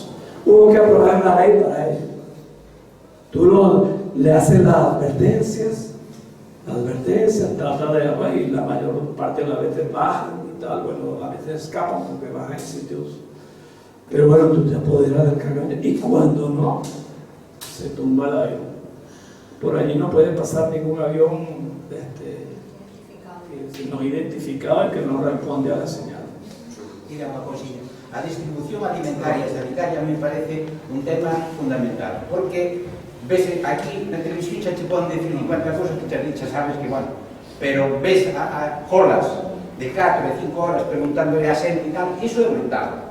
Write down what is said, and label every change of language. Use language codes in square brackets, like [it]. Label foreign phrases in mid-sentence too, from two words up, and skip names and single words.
[es] Hubo que aprobar una ley para ello. Tú le haces las advertencias, trata de, y la mayor parte de las veces bajan y tal, bueno, a veces escapan porque bajan en sitios. Pero bueno, tú te apoderas del cargamento y cuando no, se tumba el avión. Por allí no puede pasar ningún avión no identificado y que no responde a la señal. [gl] Mira unha cosilla, a distribución alimentaria e sanitaria me parece un tema fundamental, porque ves aquí na televisión xa te poden decir 50 cosas que xa sabes que van, pero ves a colas de 4 e 5 horas preguntándole a xente e tal, iso é brutal.